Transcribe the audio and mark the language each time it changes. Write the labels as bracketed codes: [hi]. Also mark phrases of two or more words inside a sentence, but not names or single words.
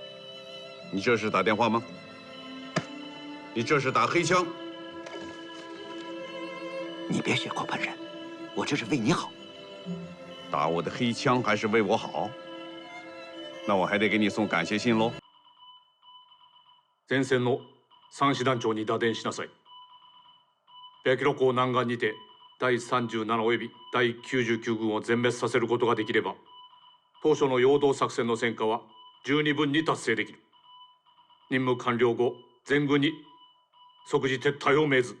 [zh] 你这是打电话吗？你这是打黑枪。你别血口喷人，我这是为你好。打我的黑枪还是为我好？那我还得给你送感谢信喽。 [ja] 前線の3師団長に打電しなさい。白キロ港南岸にて第37および第99軍を全滅させることができれば、当初の陽動作戦の戦果は十二分に達成できる。任務完了後、全軍に即時撤退を命ず。